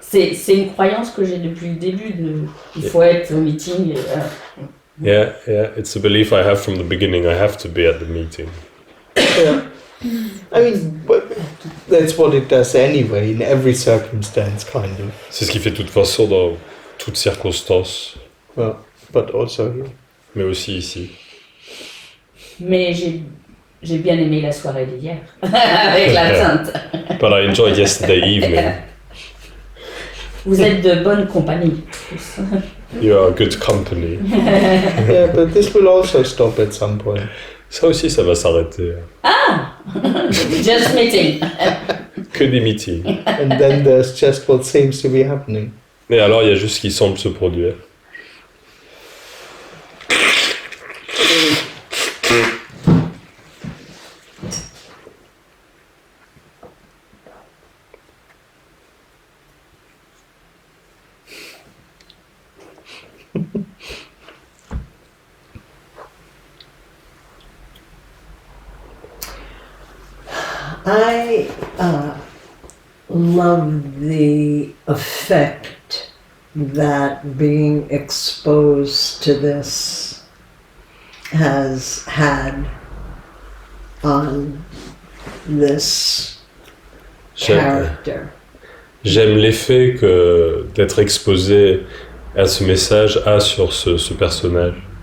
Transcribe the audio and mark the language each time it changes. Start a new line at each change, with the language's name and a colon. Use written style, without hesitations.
French: c'est une croyance que j'ai depuis le début. Il faut être au meeting.
English: Yeah, it's a belief I have from the beginning. I have to be at the meeting. Yeah. I mean, that's what it does anyway, in every circumstance, kind of.
French: C'est ce qui fait de toute façon dans toutes circonstances,
English: Well, but also here.
French: mais aussi ici. Mais j'ai bien aimé la soirée d'hier avec la teinte.
English: But I enjoyed yesterday evening.
French: Vous êtes de bonne compagnie.
English: You are good company. Yeah, but this will also stop at some point.
French: Ça aussi, ça va s'arrêter.
English: Just meeting.
French: Que des meetings.
English: And then there's just what seems to be happening.
French: Et alors, il y a juste ce qui semble se produire.
English: I love the effect that being exposed to this has had on this character.
French: J'aime l'effet que d'être exposé à ce message a sur ce personnage.